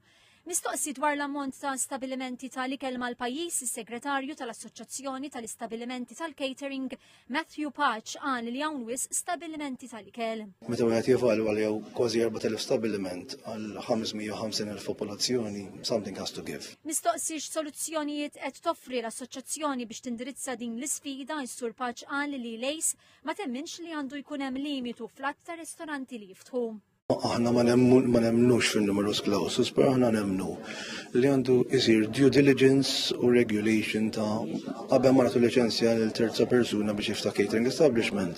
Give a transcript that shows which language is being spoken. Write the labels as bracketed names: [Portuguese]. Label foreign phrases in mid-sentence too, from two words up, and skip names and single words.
[Maltese] Mistoqsi dwar l-ammont ta' stabilimenti tal-ikel mal-pajjiż is-segretarju tal-Assoċjazzjoni tal-Istabilimenti tal-Catering Matthew Patch qal li hawn wisq stabilimenti tal-ikel. Meta wieħed jevalwa li hawn kważi 4,000 stabiliment għal 550,000 popolazzjoni, [English] something has to give. [Maltese] Mistoqsi x'soluzzjonijiet qed toffri l-Assoċjazzjoni biex tindirizza din l-isfida, is-Sur Patch qal li Lejs ma temminx li għandu jkun hemm limitu fl-att ta' ristoranti li jiftħu. Aħna ma nemmnux fin- [Latin] numerus clausus, [Maltese] però aħna nemmnu li għandu isir [English] due diligence [Maltese] u regulation ta' qabel ma nagħtu liċenzja lil terza persuna biex jiftaħ [English] catering establishment.